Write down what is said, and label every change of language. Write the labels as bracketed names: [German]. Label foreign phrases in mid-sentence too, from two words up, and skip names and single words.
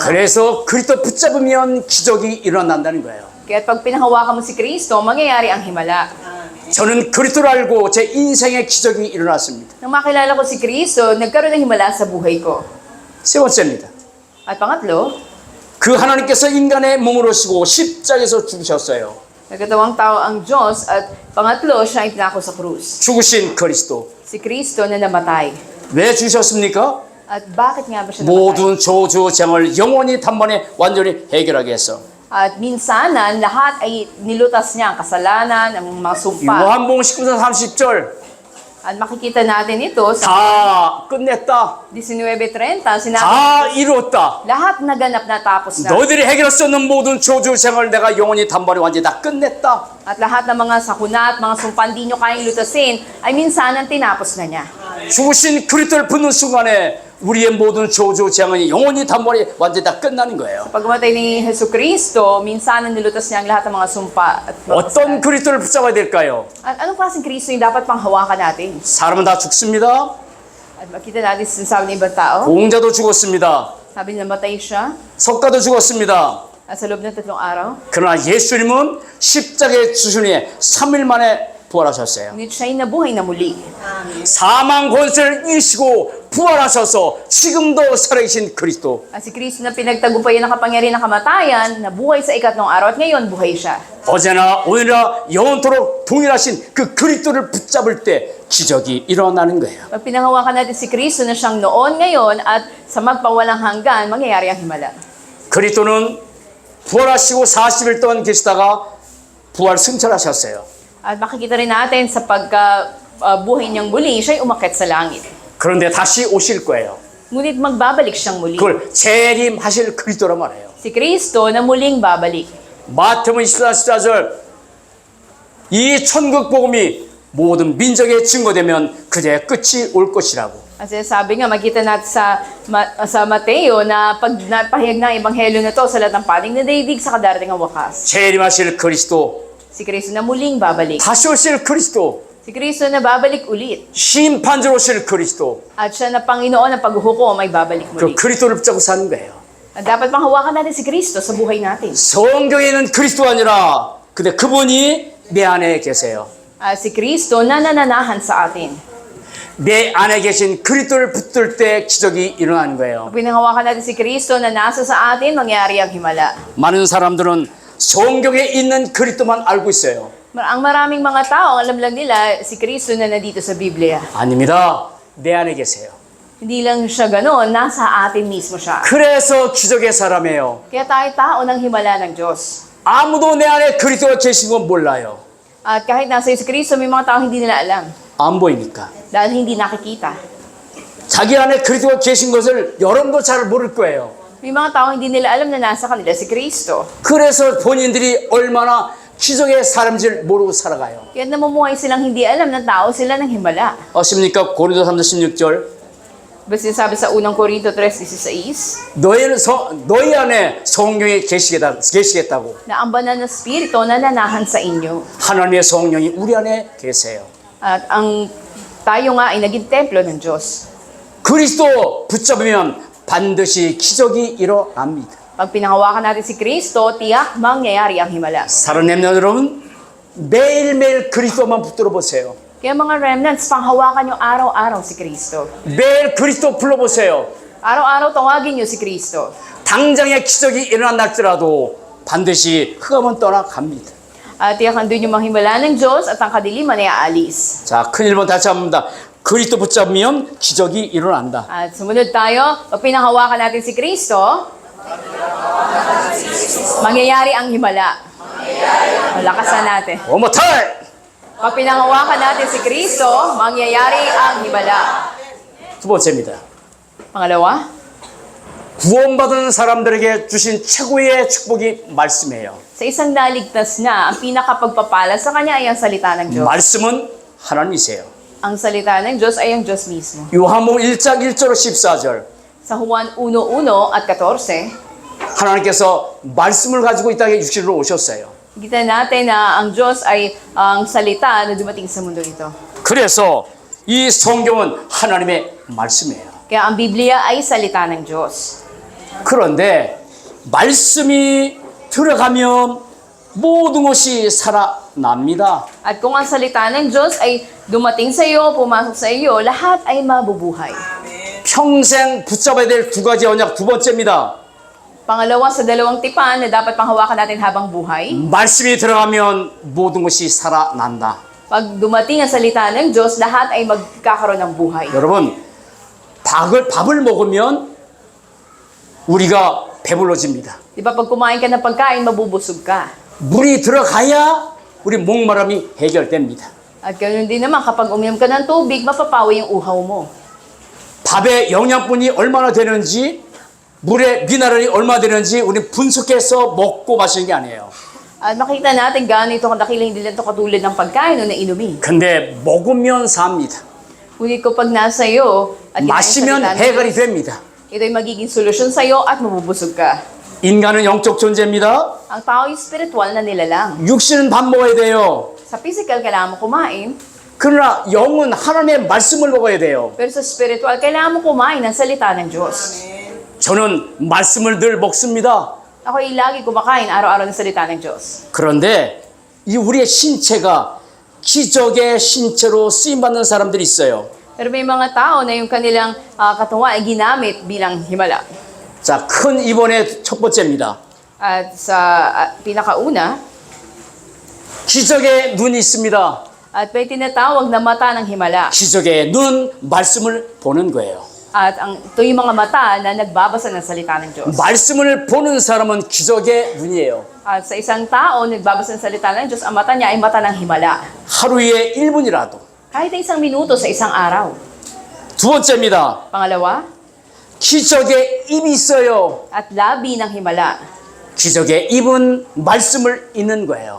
[Korean] 그래서 그리스도 붙잡으면 기적이 일어난다는 거예요. [Filipino] Kaya pag pinahawakan mo si Kristo, mangyayari ang himala. [Korean] 저는 그리스도를 알고 제 인생의 기적이 일어났습니다. [Filipino] Nang makilala ko si Kristo, nagkaroon ng himala sa buhay ko. [Korean] 세 번째입니다. [Filipino] At pangatlo, [Korean] 그 하나님께서 인간의 몸으로 오시고 십자가에서 죽으셨어요. [Filipino] nagkatawang tao ang Diyos at pangatlo, siya ay pinako sa krus. [Korean] 죽으신 그리스도. [Filipino] Si Kristo na namatay. [Korean] 왜 죽으셨습니까? [Filipino] At bakit nga ba siya namatay? [Korean] 모든 저주쟁을 영원히 단번에 완전히 해결하기 위해서. [Filipino] At minsanan, lahat ay nilutas niya ang kasalanan, ang mga sumpa. [Korean] 요한복음 19장 30절 [Filipino] At makikita natin ito sa [Korean] 다 끝냈다. [Filipino] 19:30, sinabi, [Korean] 다 이루었다. [Filipino] lahat naganap na tapos na. [Korean] 너희들이 해결할 수 없는 모든 저주쟁을 내가 영원히 단번에 완전히 다 끝냈다. [Filipino] At lahat ng mga sakuna at mga sumpa hindi nyo kayang lutasin, ay minsanan tinapos na niya. [Korean] 죽으신 그리스도를 붙는 순간에 우리의 모든 저주쟁이 영원히 단번에 완전히 다 끝나는 거예요. [Filipino] Pagkamatay ni Jesu Cristo, minsanan nilutas niya ang lahat ng mga sumpa at mga [Korean] 어떤 [Filipino] kasalanan. [Korean] 그리스도를 붙잡아야 될까요? [Filipino] At anong klaseng Kristo yung dapat panghawakan natin? [Korean] 사람은 다 죽습니다. [Filipino] At makita natin sinasabi ng ibang tao, [Korean] 공자도 죽었습니다. [Filipino] sabi niya namatay siya, [Korean] 석가도 죽었습니다. [Filipino] at sa loob ng 3 araw, [Korean] 그러나 예수님은 십자가에 주시니 3일 만에 부활하셨어요. [Filipino] ngunit siya'y nabuhay na muli. [Korean] 사망 권세를 이기시고 부활하셔서 지금도 살아계신 그리스도. [Filipino] At si Kristo na pinagtagumpayan ng kapangyarihan ng kamatayan, nabuhay sa 3 araw at ngayon buhay siya. [Korean] 어제나 오늘이나 영원토록 동일하신 그 그리스도를 붙잡을 때 기적이 일어나는 거예요. [Filipino] Pag pinangawakan natin si Kristo na siyang noon, ngayon, at sa magpawalang hanggan, mangyayari ang himala. [Korean] 그리스도는 부활하시고 40일 동안 계시다가 부활 승천하셨어요. [Filipino] At makikita rin natin sa pagkabuhay niyang muli, siya'y umakyat sa langit. [Korean] 그런데 다시 오실 거예요. [Filipino] Ngunit magbabalik siyang muli. [Korean] 그걸 재림하실 그리스도란 말이에요. [Filipino] Si Kristo na muling babalik. [Korean] 마태복음 24, 14절 이 천국 복음이 모든 민족에 증거되면 그제 끝이 올 것이라고. [Filipino] Kasi sabi nga, makita natin sa Mateo na pag napahayag ng ebanghelyo na to sa lahat ng panig na daigdig sa kadarating ang wakas. [Korean] 재림하실 그리스도, [Filipino] Si Kristo na muling babalik. [Korean] 다시 오실 그리스도, [Filipino] Si Kristo na babalik ulit. [Korean] 심판자로 오실 그리스도. [Filipino] At siya na Panginoon ng paghuhukom ay babalik [Korean] 그 [Filipino] muli. [Korean] 그리스도를 붙잡고 사는 거예요. [Filipino] At dapat pang hawakan natin si Kristo sa buhay natin. [Korean] 성경에는 그리스도가 아니라 근데 그분이 내 안에 계세요. [Filipino] Si Kristo na nananahan sa atin. [Korean] 내 안에 계신 그리스도를 붙들 때 기적이 일어나는 거예요. [Filipino] Pag pinanghawakan natin si Kristo na nasa sa atin, mangyari ang himala. [Korean] 많은 사람들은 성경에 있는 그리스도만 알고 있어요. [Filipino] Ang maraming mga tao, alam lang nila si Kristo na nandito sa Biblia. [Korean] 아닙니다. 내 안에 계세요. [Filipino] Hindi lang siya ganoon, nasa atin mismo siya. [Korean] 그래서 기적의 사람이에요. [Filipino] Kaya tayo tao ng himala ng Diyos. [Korean] 아무도 내 안에 그리스도가 계신 건 몰라요. [Filipino] At kahit nasa si Kristo, may mga tao hindi nila alam. [Korean] 안 보이니까. [Filipino] Dahil hindi nakikita. [Korean] 자기 안에 그리스도가 계신 것을 여러분도 잘 모를 거예요. [Filipino] May mga tao hindi nila alam na nasa kanila si Kristo. [Korean] 그래서 본인들이 얼마나 기적의 사람인지를 모르고 살아가요. [Filipino] Kaya namumuhay silang hindi alam na tao sila ng himala. [Korean] 아십니까? 고린도 3장 16절. [Filipino] Basta sabi sa unang Korinto 3:16, [Korean] 너희 안에 성령이 계시겠다고. [Filipino] na ang banal na spirito nananahan sa inyo. [Korean] 하나님의 성령이 우리 안에 계세요. [Filipino] At ang tayo nga ay naging templo ng Diyos. [Korean] 그리스도 붙잡으면 반드시 기적이 일어납니다. [Filipino] Pag pinangawakan natin si Kristo, tiyak mangyayari ang himala. [Korean] 살아내는 여러분, 매일매일 그리스도만 붙들어 보세요. [Filipino] Kaya mga remnants, panghawakan nyo araw-araw si Kristo. [Korean] 매일 그리스도 불러보세요. [Filipino] Araw-araw tawagin nyo si Kristo. [Korean] 당장의 기적이 일어난다 할지라도 반드시 흑암은 떠나갑니다. [Filipino] At tiyak andun yung mga himala ng Diyos at ang kadiliman ay aalis. [Korean] 자, 큰 1번 다시 합니다. 그리스도 붙잡으면 기적이 일어난다. [Filipino] At sumunod tayo, pag pinanghawakan natin si Kristo, mangyayari ang himala. Malakasan natin. [English] One more time! [Filipino] Pag pinanghawakan natin si Kristo, mangyayari ang himala. [Korean] 두 번째입니다. [Filipino] Pangalawa, [Korean] 구원받은 사람들에게 주신 최고의 축복이 말씀이에요. [Filipino] sa isang naligtas na, ang pinakapagpapala sa kanya ay ang salita ng Diyos. [Korean] 말씀은 하나님이세요. [Filipino] Ang salita ng Diyos ay ang Diyos mismo. [Korean] 요한복음 1장 1절로 14절. [Filipino] Sa Juan 1:1 at 14, [Korean] 하나님께서 말씀을 가지고 이 땅에 육신으로 오셨어요. [Filipino] kita natin na ang Diyos ay ang salita na dumating sa mundo ito. [Korean] 그래서 이 성경은 하나님의 말씀이에요. [Filipino] Kaya ang Biblia ay salita ng Diyos. [Korean] 그런데 말씀이 들어가면 모든 것이 살아납니다. [Filipino] At kung ang salita ng Diyos ay dumating sa iyo, pumasok sa iyo, lahat ay mabubuhay. [Korean] 평생 붙잡아야 될 두 가지 언약 두 번째입니다. [Filipino] Pangalawa sa dalawang tipan na dapat panghawakan natin habang buhay. [Korean] 말씀이 들어가면 모든 것이 살아난다. [Filipino] Pag dumating ang salita ng Diyos, lahat ay magkakaroon ng buhay. [Korean] 여러분, 밥을 먹으면 우리가 배불러집니다. [Filipino] Di ba pag kumain ka ng pagkain, mabubusog ka. [Korean] 물이 들어가야 우리 목마름이 해결됩니다. [Filipino] At ganoon din naman, kapag uminom ka ng tubig, mapapawi yung uhaw mo. [Korean] 밥의 영양분이 얼마나 되는지, 물의 미네랄이 얼마나 되는지 우리 분석해서 먹고 마시는 게 아니에요. [Filipino] At makita natin gaano ito kadakila, hindi lang ito katulad ng pagkain o na inumin. [Korean] 근데 먹으면 삽니다. [Filipino] Ngunit kapag nasa iyo at kinain [Korean] 마시면 [Filipino] salita ng [Korean] 해결이 [Filipino] Diyos, [Korean] 됩니다. [Filipino] ito ay magiging solusyon sa iyo at mabubusog ka. [Korean] 인간은 영적 존재입니다. [Filipino] Ang tao ay spiritual na nilalang. [Korean] 육신은 밥 먹어야 돼요. [Filipino] Sa physical, kailangan mo kumain. [Korean] 그러나 영은 하나님의 말씀을 먹어야 돼요. [Filipino] Pero sa spiritual, kailangan mo kumain ng salita ng Diyos. [Korean] 저는 말씀을 늘 먹습니다. [Filipino] Ako ay lagi kumakain araw-araw ng salita ng Diyos. [Korean] 그런데 이 우리의 신체가 기적의 신체로 쓰임받는 사람들이 있어요. [Filipino] Pero may mga tao na yung kanilang katawan ay ginamit bilang himala. [Korean] 자, 큰 이번의 첫 번째입니다. [Filipino] At sa pinakauna, [Korean] 기적의 눈이 있습니다. [Filipino] at may tinatawag na mata ng himala. [Korean] 기적의 눈, 말씀을 보는 거예요. [Filipino] At ito yung mga mata na nagbabasa ng salita ng Diyos. [Korean] 말씀을 보는 사람은 기적의 눈이에요. [Filipino] At sa isang tao, nagbabasa ng salita ng Diyos, ang mata niya ay mata ng himala. [Korean] 하루에 1분이라도. [Filipino] Kahit na isang minuto sa isang araw. [Korean] 두 번째입니다. [Filipino] Pangalawa, [Korean] 기적의 입이 있어요. [Filipino] at labi ng himala. [Korean] 기적의 입은 말씀을 읽는 거예요.